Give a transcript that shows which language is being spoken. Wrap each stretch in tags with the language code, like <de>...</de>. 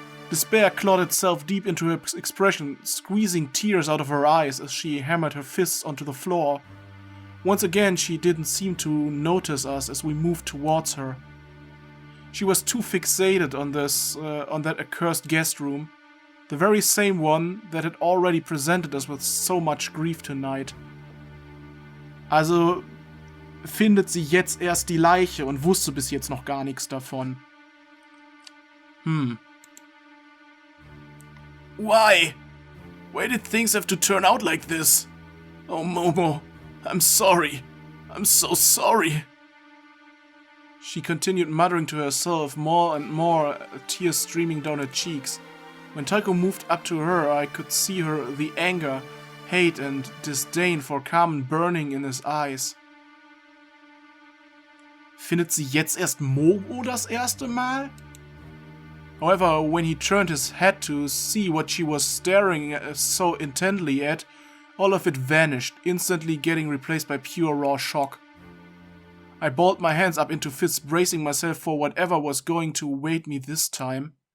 <en>Despair clawed itself deep into her expression, squeezing tears out of her eyes as she hammered her fists onto the floor. Once again, she didn't seem to notice us as we moved towards her. She was too fixated on that accursed guest room. The very same one that had already presented us with so much grief tonight.</en> <de>Also findet sie jetzt erst die Leiche und wusste bis jetzt noch gar nichts davon.</de> <en>Why? Why did things have to turn out like this? Oh, Momo, I'm sorry. I'm so sorry. She continued muttering to herself, more and more, tears streaming down her cheeks. When Taiko moved up to her, I could see the anger, hate and disdain for Carmen burning in his eyes.</en> <de>Findet sie jetzt erst Momo das erste Mal?</de> <en>However, when he turned his head to see what she was staring so intently at, all of it vanished, instantly getting replaced by pure raw shock. I balled my hands up into fists, bracing myself for whatever was going to await me this time.</en>